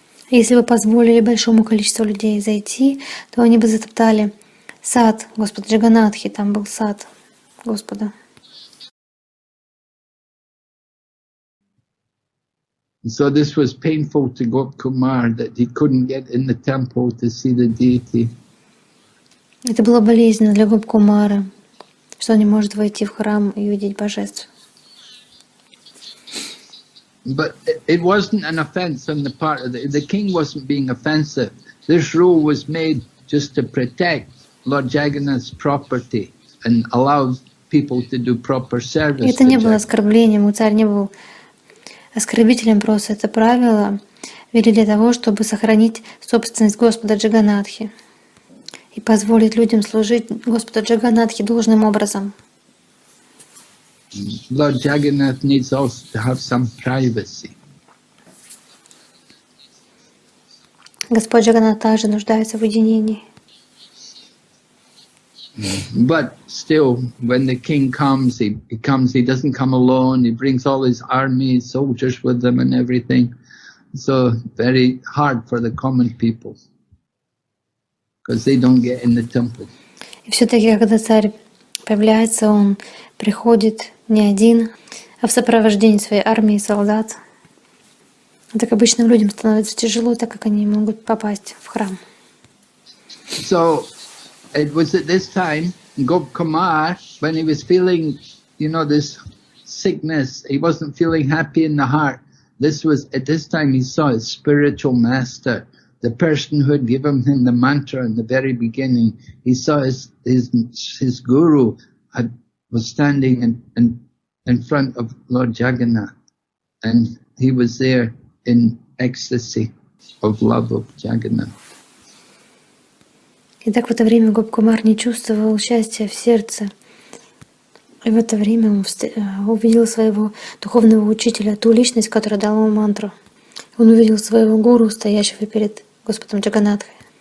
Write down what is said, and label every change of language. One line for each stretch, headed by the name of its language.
Russian: Если бы позволили большому количеству людей зайти, то они бы затоптали сад Господа Джаганнатхи, там был сад Господа.
English: So this was painful to Gopkumar that he couldn't get in the temple to see the deity.
Russian: Это было болезненно для Гопкумара, что он не может войти в храм и увидеть божеств.
English: But it wasn't an offense on the part of the king wasn't being offensive. This rule was made just to protect Lord Jagannath's property and allow people to do proper service.
Russian: Это не было оскорблением, царь не был оскорбителем, просто это правило ввели для того, чтобы сохранить собственность Господа Джаганнатхи и позволить людям служить Господу Джаганнатхи должным образом.
English: Lord Jagannath needs also to have some privacy.
Russian: Господь Джаганнат также нуждается в уединении.
English: But still, when the king comes, he doesn't come alone. He brings all his army, soldiers with him and everything. So very hard for the common people, because they don't get in the temple.
Russian: И все-таки, когда царь появляется, он приходит не один, а в сопровождении своей армии и солдат. Так обычным людям становится тяжело, так как они не могут попасть в храм.
English: So it was at this time, Gopkumar, when he was feeling, this sickness, he wasn't feeling happy in the heart. At this time he saw his spiritual master, the person who had given him the mantra in the very beginning. He saw his guru was standing in front of Lord Jagannath, and he was there in ecstasy. of love of Jagannath.
Russian: И так в это время Гоп-Кумар не чувствовал счастья в сердце. И в это время он увидел своего духовного учителя, ту личность, которая дала ему мантру. Он увидел своего гуру, стоящего перед Господом Джаганнатхой.